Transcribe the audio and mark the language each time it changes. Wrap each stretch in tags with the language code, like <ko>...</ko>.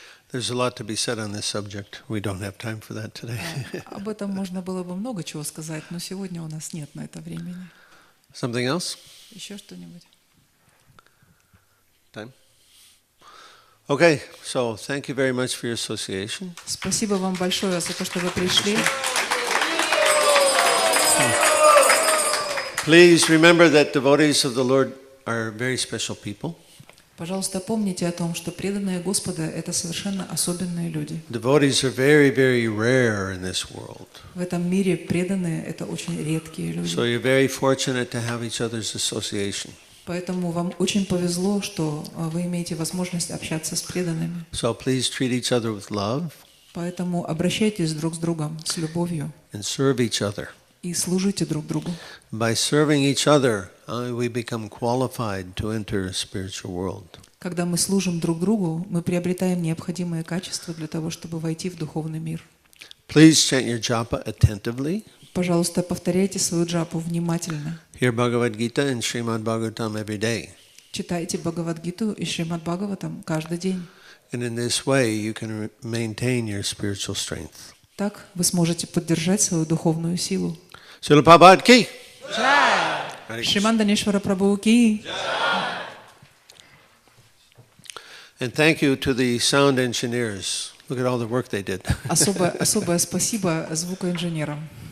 <en>There's a lot to be said on this subject. We don't have time for that today.</en> <ru>Об этом можно было бы много чего сказать, но сегодня у нас нет на это времени.</ru> <en>Something else?</en> <ru>Еще что-нибудь?</ru> <en>Time? Okay, so thank you very much for your association.</en> <ru>Спасибо вам большое за то, что вы пришли.</ru> <en>Please remember that devotees of the Lord are very special people.</en> <ru>Пожалуйста, помните о том, что преданные Господа – это совершенно особенные люди.</ru> <en>Devotees are very, very rare in this world.</en> <ru>В этом мире преданные – это очень редкие люди.</ru> <en>So you're very fortunate to have each other's association.</en> <ru>Поэтому вам очень повезло, что вы имеете возможность общаться с преданными.</ru> <en>So please treat each other with love.</en> <ru>Поэтому обращайтесь друг с другом с любовью.</ru> <en>And serve each other.</en> <ru>И служите друг другу.</ru> <en>By serving each other, we become qualified to enter a spiritual world.</en> <ru>Когда мы служим друг другу, мы приобретаем необходимые качества для того, чтобы войти в духовный мир.</ru> <en>Please chant your japa attentively.</en> <ru>Пожалуйста, повторяйте свою джапу внимательно.</ru> <en>Hear Bhagavad Gita and Srimad Bhagavatam every day.</en> <ru>Читайте Бхагавад-гиту и Шримад Бхагаватам каждый день.</ru> <en>And in this way, you can maintain your spiritual strength.</en> <ru>Так вы сможете поддержать свою духовную силу.</ru> <en>Srila Prabhupada ki.</en> <ru>Шриман Дханешвара Прабху ки.</ru> <en>And thank you to the sound engineers. Look at all the work they did.</en> <ru>Особое спасибо звукоинженерам.</ru>